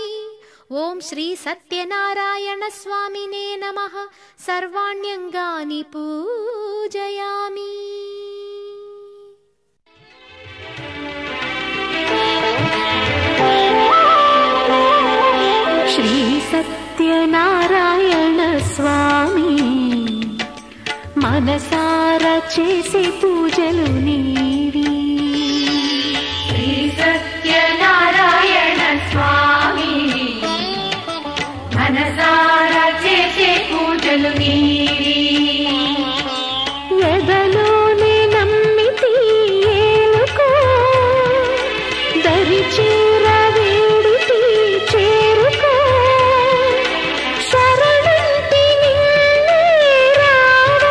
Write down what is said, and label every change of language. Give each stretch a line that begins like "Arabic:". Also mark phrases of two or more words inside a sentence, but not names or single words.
Sanskrit: ॐ श्री सत्यनारायणस्वामिने नमः सर्वाण्यङ्गानि पूजयामि।
Telugu: శ్రీ సత్యనారాయణ స్వామి మనసారా చేసే పూజలు నీవి। శ్రీ సత్యనారాయణ స్వామి మనసారా చేసే పూజలు నీవి। ఎదలోనే నమ్మితి ఏలుకో దరిచేర వేడితి చేరుకో శరణంటి నిన్నే రావా।